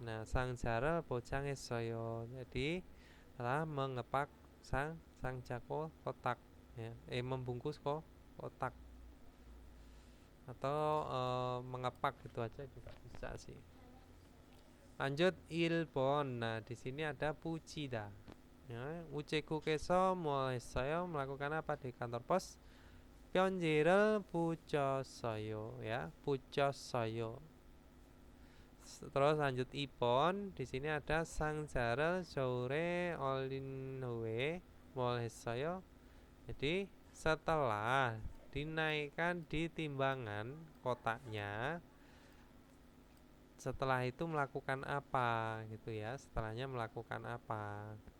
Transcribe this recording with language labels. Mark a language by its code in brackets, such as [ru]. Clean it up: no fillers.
[ko] Nah, 상자를 포장했어요. [id] Jadi telah mengepak sang kotak ya. Membungkus kotak atau mengepak gitu aja juga bisa sih. Lanjut 1번. Nah, di sini ada puchida. [ko] Ya, 우체국에서 뭐 했어요? [id] melakukan apa di kantor pos? [ko] 편지를 붙였어요. [id] Ya, 붙였어요. Terus lanjut 2번. Di sini ada [ko] 상자를 서울에 올린 후에 뭘 했어요? [id] Jadi setelah dinaikkan di timbangan kotaknya, setelah itu melakukan apa gitu ya? Setelahnya melakukan apa?